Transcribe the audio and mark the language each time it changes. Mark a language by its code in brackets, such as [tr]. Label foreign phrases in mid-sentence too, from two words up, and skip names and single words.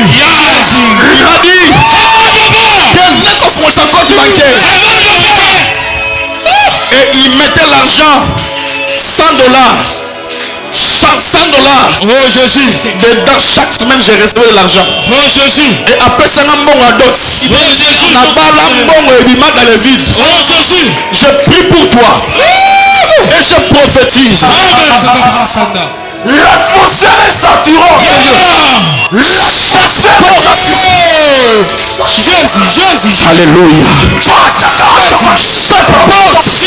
[fr] Il m'a dit, viens ton compte bancaire. Et il mettait l'argent, $100, $100, par $100. Oh Jésus. Dedans, chaque semaine, j'ai reçu de l'argent. Oh Jésus. Et après, c'est un bon à d'autres. Oh Jésus. [ln] Nabala mbongo ebima [fr] dans les vides. [ln] Oh Jésus. [fr] Je prie pour toi. Et je prophétise. L'atmosphère est saturante. La chasseur est saturante. Jésus. Alléluia. Cette porte.